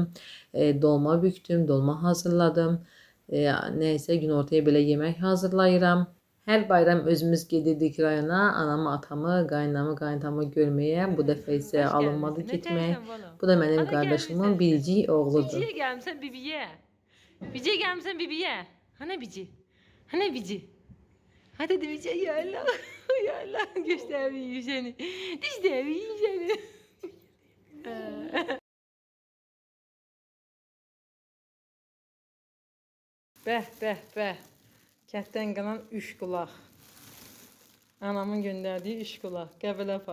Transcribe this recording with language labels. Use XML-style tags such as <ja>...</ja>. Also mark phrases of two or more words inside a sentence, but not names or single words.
<az>Dolma bükdüm, dolma hazırladım. Nəysə günortaya belə yemək hazırlayıram. Hər bayram özümüz gedirdik rayona, anamı, atamı, qaynamı, qaynatamı görməyə. Bu dəfə isə alınmadı getmək. Bu da mənim qardaşımın biricik oğludur. Biciyə gəlmişsən bibiyə. Biciyə gəlmişsən bibiyə. Hana bici? Hana bici? Hadi de bici yalla. Yalla göstərməyim səni. Dişləməyim səni. Bəh, bəh, bəh. Kətdən qalan 3 qulaq. Anamın göndərdiyi 3 qulaq.</az>